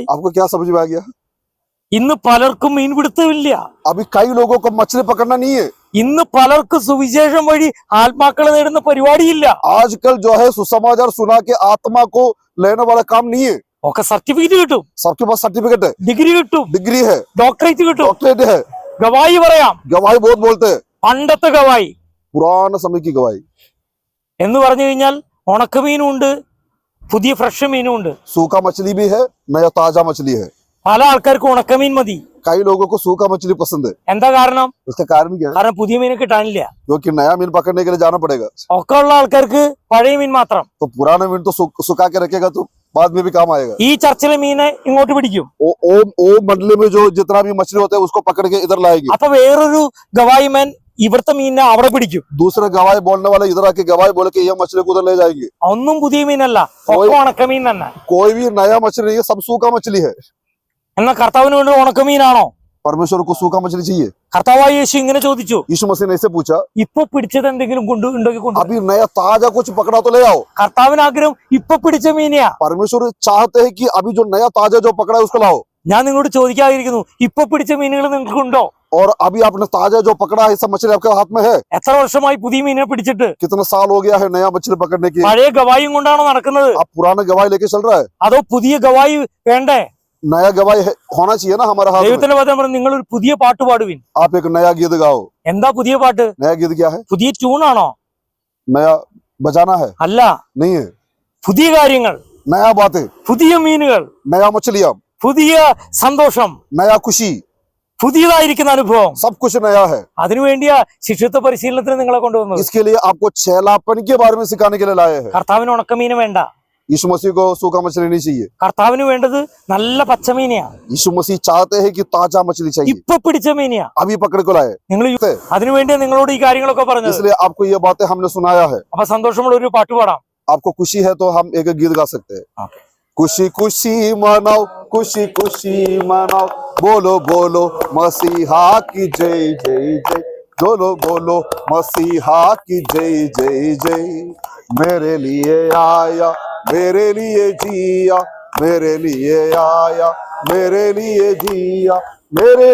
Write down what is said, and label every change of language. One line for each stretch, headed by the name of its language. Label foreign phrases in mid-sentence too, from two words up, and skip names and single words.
Hindi: आपको क्या समझ में आ गया?
Malayalam: ഇന്ന് പലർക്കും മീൻപിടുത്തമില്ല.
Hindi: अभी कई लोगों को मछली पकड़ना नहीं है.
Malayalam: ഇന്ന് പലർക്കും സുവിശേഷം വഴി ആത്മാക്കളെ നേടുന്ന പരിപാടിയില്ല.
Hindi: आजकल जो है सुसमाचार सुना के आत्मा को लेने वाला काम नहीं है.
Malayalam: ഒക്കെ സർട്ടിഫിക്കറ്റ് കിട്ടും,
Hindi: सबके पास सर्टिफिकेट है,
Malayalam: ഡിഗ്രി കിട്ടും,
Hindi: डिग्री है,
Malayalam: ഡോക്ടറേറ്റ് കിട്ടും,
Hindi: डॉक्टरेट है,
Malayalam: ഗവായി പറയാം.
Hindi: गवाही बहुत बोलते हैं.
Malayalam: പണ്ടത്തെ ഗവായി
Hindi: पुराने समय की गवाही.
Malayalam: എന്ന് പറഞ്ഞു കഴിഞ്ഞാൽ ഉണക്കമീനും ഉണ്ട്, പുതിയ ഫ്രഷ് മീനും ഉണ്ട്.
Hindi: सूखा मछली भी है, नया ताजा मछली है.
Malayalam: പല ആൾക്കാർക്കും ഉണക്കമീൻ മതി.
Hindi: कई लोगों को सूखा मछली पसंद है.
Malayalam: എന്താ കാരണം?
Hindi: उसका कारण क्या है?
Malayalam: കാരണം പുതിയ മീനെ കിട്ടാനില്ല.
Hindi: क्योंकि नया मीन पकड़ने के लिए जाना पड़ेगा.
Malayalam: ഒക്കെ ഉള്ള ആൾക്കാർക്ക് പഴയ മീൻ മാത്രം.
Hindi: तो पुराना मीन तो सुखा के रखेगा तो बाद में भी काम आएगा.
Malayalam: ഈ ചർച്ചിലെ മീനെ ഇങ്ങോട്ട് പിടിക്കും.
Hindi: ओ मंडली में जो जितना भी मछली होता है उसको पकड़ के इधर लाएंगे.
Malayalam: അപ്പൊ വേറൊരു ഗവായിമാൻ ഇവിടുത്തെ മീനിനെ അവിടെ പിടിക്കും.
Hindi: दूसरा गवाही बोलने वाला इधर आके गवाही बोले कि ये मछली को उधर ले जाएंगे.
Malayalam: ഒന്നും പുതിയ മീനല്ല, ഒക്കെ ഉണക്കമീൻ തന്നെ.
Hindi: कोई भी नया मछली नहीं है, सब सूखा मछली है.
Malayalam: എന്നാൽ കർത്താവിന് വേണ്ടി ഉണക്കമീനാണോ?
Hindi: परमेश्वर को सूखा मछली चाहिए.
Malayalam: കർത്താവായ യേശു ഇങ്ങനെ ചോദിച്ചു,
Hindi: यीशु मसीह ने ऐसे पूछा,
Malayalam: ഇപ്പൊ പിടിച്ചത് എന്തെങ്കിലും ഉണ്ടോക്കി കൊണ്ടു.
Hindi: अभी नया ताजा कुछ पकड़ा तो ले आओ.
Malayalam: കർത്താവിന് ആഗ്രഹം ഇപ്പൊ പിടിച്ച മീനെയാ.
Hindi: परमेश्वर चाहते हैं कि अभी जो नया ताजा जो पकड़ा है उसको लाओ.
Malayalam: ഞാൻ നിങ്ങളോട് ചോദിക്കാതിരിക്കുന്നു, ഇപ്പൊ പിടിച്ച മീനുകൾ നിങ്ങൾക്കുണ്ടോ?
Hindi: और अभी आपने ताजा जो पकड़ा है सब मछली आपके हाथ में है.
Malayalam: എത്ര വർഷമായി പുതിയ മീനെ പിടിച്ചിട്ട്?
Hindi: कितना साल हो गया है नया मछली पकड़ने की?
Malayalam: പഴയ ഗവായും കൊണ്ടാണോ നടക്കുന്നത്?
Hindi: आप पुराना गवाही लेके चल रहा है?
Malayalam: അതോ പുതിയ ഗവായി വേണ്ടേ?
Hindi: नया गवाही होना चाहिए ना हमारा हाथ में.
Malayalam: ദൈവത്തിന്റെ വചനം പറഞ്ഞു, നിങ്ങൾ ഒരു പുതിയ പാട്ട് പാടുവിൻ.
Hindi: आप एक नया गीत गाओ.
Malayalam: എന്താ പുതിയ പാട്ട്?
Hindi: नया गीत क्या है?
Malayalam: പുതിയ ട്യൂണാണോ?
Hindi: नया बजाना है?
Malayalam: അല്ല,
Hindi: नहीं है.
Malayalam: പുതിയ കാര്യങ്ങൾ,
Hindi: नया बातें,
Malayalam: പുതിയ മീനുകൾ,
Hindi: नया मछलियां,
Malayalam: പുതിയ സന്തോഷം,
Hindi: नया खुशी,
Malayalam: പുതിയതായിരിക്കുന്ന അനുഭവം.
Hindi: सब कुछ नया है.
Malayalam: അതിനുവേണ്ടിയാ ശിഷ്യത്വ പരിശീലനത്തിന് നിങ്ങളെ കൊണ്ടുവന്നത്.
Hindi: इसके लिए आपको चेलापन के बारे में सिखाने के लिए लाए हैं.
Malayalam: കർത്താവിന് ഉണക്കമീന് വേണ്ട,
Hindi: यीशु मसीह को सूखा मछली नहीं चाहिए.
Malayalam: കർത്താവിന് വേണ്ടത് നല്ല പച്ചമീനെയാ.
Hindi: यीशु मसीह चाहते हैं कि ताजा मछली चाहिए.
Malayalam: ഇപ്പൊ പിടിച്ച മീനെയാ
Hindi: अभी पकड़ को लाए.
Malayalam: നിങ്ങൾ. അതിനുവേണ്ടിയാ നിങ്ങളോട് ഈ കാര്യങ്ങളൊക്കെ പറഞ്ഞത്.
Hindi: इसलिए आपको ये बातें हमने सुनाया है.
Malayalam: അപ്പൊ സന്തോഷമുള്ള ഒരു പാട്ട് പാടാം.
Hindi: आपको खुशी है तो हम एक गीत गा सकते हैं. खुशी खुशी मनाओ, खुशी खुशी मनाओ, बोलो बोलो मसीहा की जय जय जय. बोलो बोलो मसीहा की जय जय जय। मेरे लिए आया, मेरे लिए जिया, मेरे लिए आया, मेरे लिए जिया, मेरे